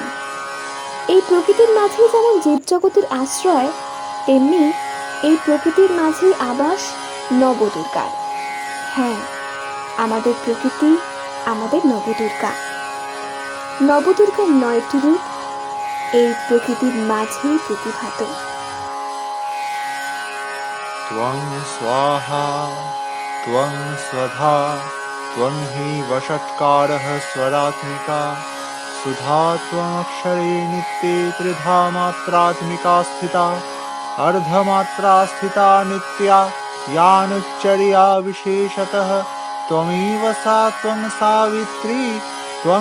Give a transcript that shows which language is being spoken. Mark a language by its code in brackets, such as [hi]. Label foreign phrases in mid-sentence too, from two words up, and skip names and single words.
[bn] এই প্রকৃতির মাঝেই যেমন জীবজগতের আশ্রয়, তেমনি এই প্রকৃতির মাঝেই আবাস নবদুর্গার। হ্যাঁ, আমাদের প্রকৃতি আমাদের নবদুর্গা। নবদুর্গার 9টি রূপ এই প্রকৃতির মাঝেই প্রতিভাত। [sa] त्वं स्वाहा त्वं स्वधा त्वं हि वषट्कारः स्वरात्मिका सुधा त्वमक्षरे नित्ये त्रिधा मात्रात्मिका स्थिता अर्धमात्रा स्थिता नित्या यानुच्चर्या विशेषतः त्वमेव सा त्वं सावित्री त्वं